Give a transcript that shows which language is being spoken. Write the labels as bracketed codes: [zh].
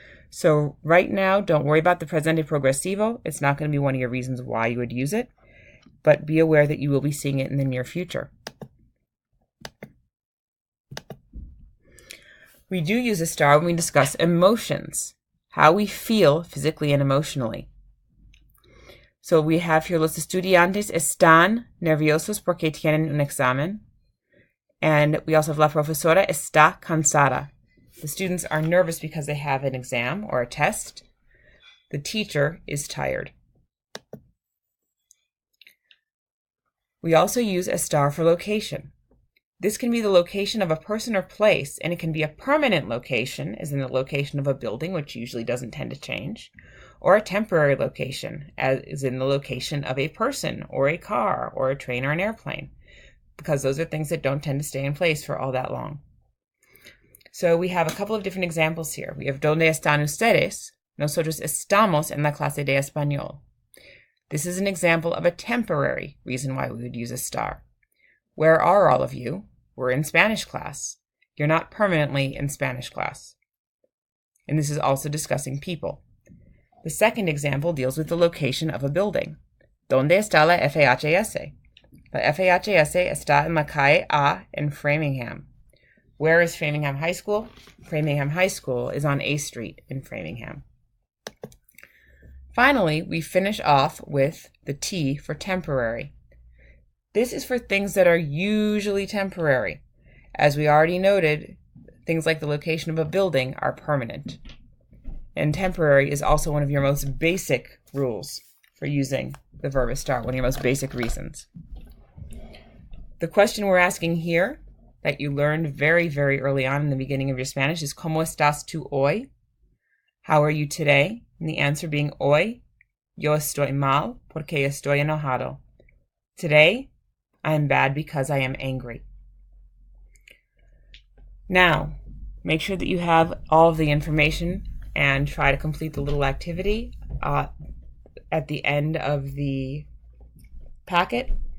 [en] So right now, don't worry about the presente progresivo. It's not going to be one of your reasons why you would use it, but be aware that you will be seeing it in the near future. We do use estar when we discuss emotions, how we feel physically and emotionally. So we have here, [es] los estudiantes están nerviosos porque tienen un examen. [en] And we also have [es] la profesora está cansada. [en] The students are nervous because they have an exam or a test. The teacher is tired. We also use estar for location. This can be the location of a person or place, and it can be a permanent location, as in the location of a building, which usually doesn't tend to change, or a temporary location, as in the location of a person or a car or a train or an airplane, because those are things that don't tend to stay in place for all that long. So we have a couple of different examples here. We have [es] ¿Dónde están ustedes? Nosotros estamos en la clase de español. [en] This is an example of a temporary reason why we would use estar. Where are all of you? We're in Spanish class. You're not permanently in Spanish class. And this is also discussing people. The second example deals with the location of a building. [es] ¿Dónde está la FHS? La FHS está en la calle A [en] in Framingham. Where is Framingham High School? Framingham High School is on A Street in Framingham. Finally, we finish off with the T for temporary. This is for things that are usually temporary. As we already noted, things like the location of a building are permanent. And temporary is also one of your most basic rules for using the verb estar, one of your most basic reasons. The question we're asking here, that you learned very, very early on in the beginning of your Spanish, is [es] ¿Cómo estás tú hoy? [en] How are you today? and the answer being [es] hoy, yo estoy mal porque estoy enojado. [en] Today, I am bad because I am angry. Now, make sure that you have all of the information and try to complete the little activity at the end of the packet.